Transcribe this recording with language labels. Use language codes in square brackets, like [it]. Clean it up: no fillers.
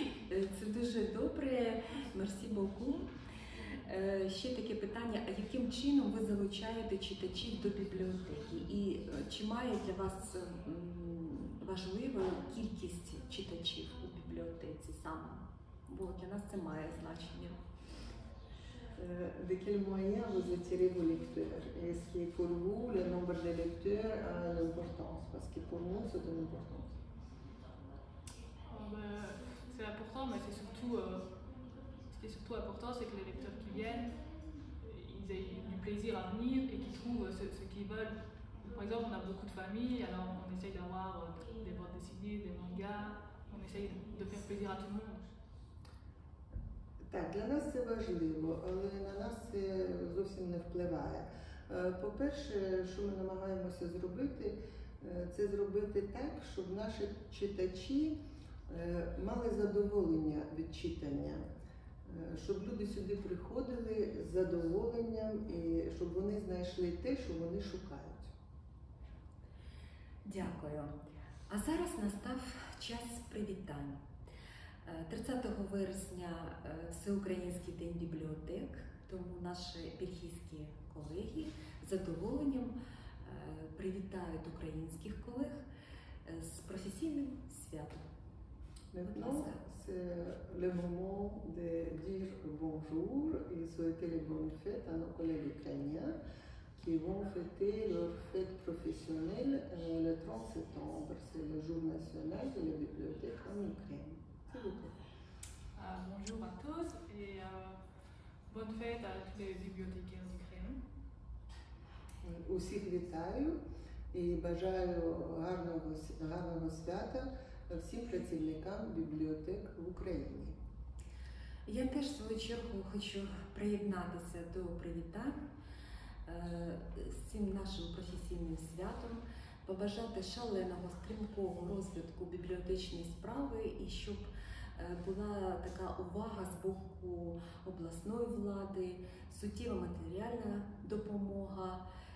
[uk] Це дуже добре, мерсі боку. Ще таке питання, а яким чином ви залучаєте читачів до бібліотеки? І чи має для вас важливу кількість читачів у бібліотеці саме? Бо для нас це має значення. [fr] De quels moyens vous attirez vos lecteurs? Est-ce que pour vous, le nombre de lecteurs a une importance? Parce que pour nous, c'est une importance. C'est important, mais ce qui est surtout important, c'est que les lecteurs qui viennent, ils aient du plaisir à venir et qu'ils trouvent ce qu'ils veulent. Par exemple, on a beaucoup de familles, alors on essaye d'avoir des bandes dessinées, des mangas, on essaye de faire plaisir à tout le monde. [uk] Так, для нас це важливо, але на нас це зовсім не впливає. По-перше, що ми намагаємося зробити, це зробити так, щоб наші читачі мали задоволення від читання, щоб люди сюди приходили з задоволенням і щоб вони знайшли те, що вони шукають. Дякую. А зараз настав час привітань. 30 вересня Всеукраїнський день бібліотек, тому наші бельгійські колеги з задоволенням привітають українських колег з професійним святом. [fr] Maintenant, c'est le moment de dire bonjour et souhaiter les bonnes fêtes à nos collègues ukrainiens qui vont fêter leur fête professionnelle le 30 septembre. C'est le jour national de la bibliothèque en Ukraine. S'il vous plaît. Bonjour à tous et bonne fête à tous les bibliothécaires d'Ukraine. [uk] Усіх вітаю і бажаю гарного свята всім працівникам бібліотек в Україні. Я теж в свою чергу хочу приєднатися до привітань з цим нашим професійним святом, побажати шаленого, стрімкого розвитку бібліотечної справи і щоб була така увага з боку обласної влади, суттєва матеріальна допомога.